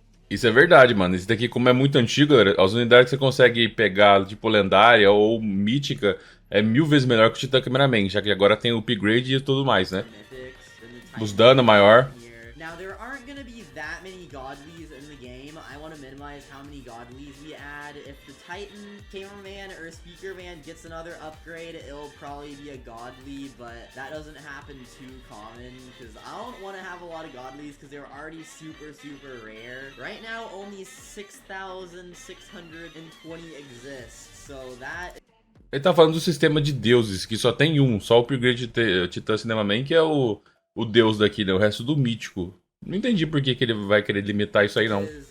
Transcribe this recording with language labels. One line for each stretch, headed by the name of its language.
Portuguese: Isso é verdade, mano. Esse daqui, como é muito antigo, galera, as unidades que você consegue pegar, tipo, lendária ou mítica, é 1000 vezes melhor que o Titã Cameraman, já que agora tem o upgrade e tudo mais, né? Os danos maior.
English: Now, there aren't going to be that many godlies in the game. I want to minimize how many godlies we add. If the Titan, Cameraman, or Speaker Man gets another upgrade, it'll probably be a godly, but that doesn't happen too common, because I don't want to have a lot of godlies, because they're already super, super rare. Right now, only 6,620 exist, so that...
Portuguese: Ele tá falando do sistema de deuses, que só tem um, só o upgrade de Titã Cinemaman, que é o deus daqui, né? O resto do mítico. Não entendi por que ele vai querer limitar isso aí, não.